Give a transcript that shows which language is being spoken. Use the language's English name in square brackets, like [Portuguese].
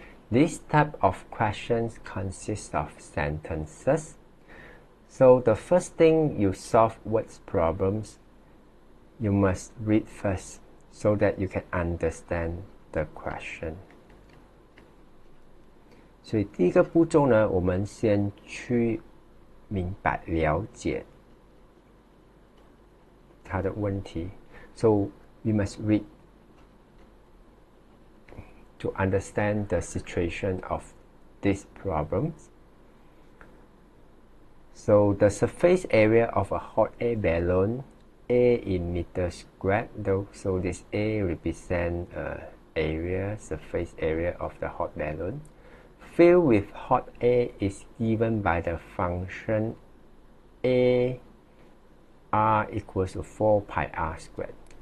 [English] This type of questions consists of sentences. So the first thing you solve words problems, you must read first so that you can understand the question. [Chinese] 所以第一个步骤呢，我们先去明白了解它的问题。 [English] So we must read to understand the situation of these problems. So the surface area of a hot air balloon, A in meters squared, so this A represents area, surface area of the hot balloon, filled with hot air is given by the function A r equals to 4 pi r squared.